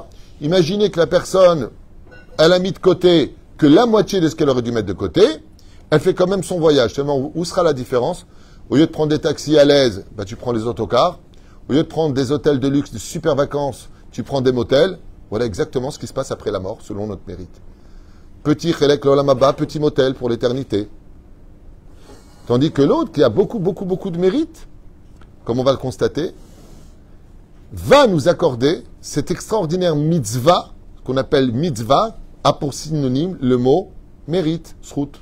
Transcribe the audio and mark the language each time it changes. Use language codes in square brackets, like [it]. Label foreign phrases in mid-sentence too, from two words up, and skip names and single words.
[fr] Imaginez que la personne, elle a mis de côté que la moitié de ce qu'elle aurait dû mettre de côté, elle fait quand même son voyage. Seulement, où sera la différence? Au lieu de prendre des taxis à l'aise, tu prends les autocars. Au lieu de prendre des hôtels de luxe, de super vacances, tu prends des motels. Voilà exactement ce qui se passe après la mort, selon notre mérite. [he] Petit חלק לעולם הבא, [fr] petit motel pour l'éternité. Tandis que l'autre, qui a beaucoup de mérite, comme on va le constater, va nous accorder cette extraordinaire mitzvah, qu'on appelle mitzvah, a pour synonyme le mot mérite, srout.